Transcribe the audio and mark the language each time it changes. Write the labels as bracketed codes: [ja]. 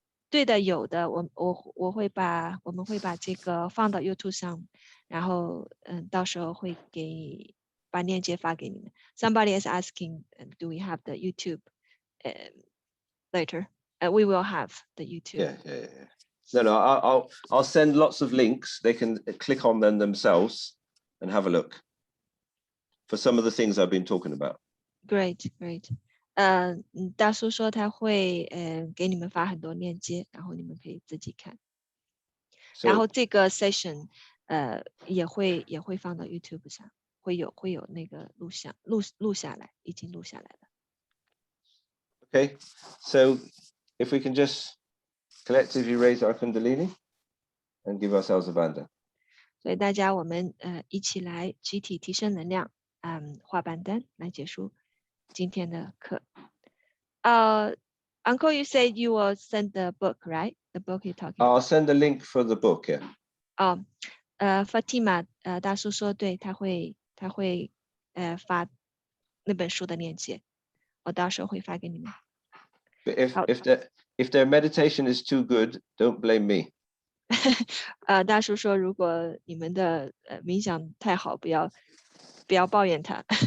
[zh] 对的，有的，我们会把这个放到 YouTube 上，然后到时候会把链接发给你们。 [en] Somebody is asking, do we have the YouTube later? We will have the YouTube. Yeah. No, I'll send lots of links. They can click on them themselves and have a look for some of the things I've been talking about. Great. [zh] 大叔说他会给你们发很多链接，然后你们可以自己看。然后这个 session 也会放到 YouTube 上，会有那个录下来，已经录下来了。 [en] Okay, so if we can just collectively raise our Kundalini and give ourselves a bandhan. [zh] 所以大家我们一起来集体提升能量，画板单来结束今天的课。 [en] Uncle, you said you will send the book, right? The book you're talking. I'll send a link for the book, yeah. [zh] Fatima, 大叔说对，他会发那本书的链接，我到时候会发给你们。 [en] But if their meditation is too good, don't blame me. [zh] 大叔说，如果你们的冥想太好，不要抱怨他。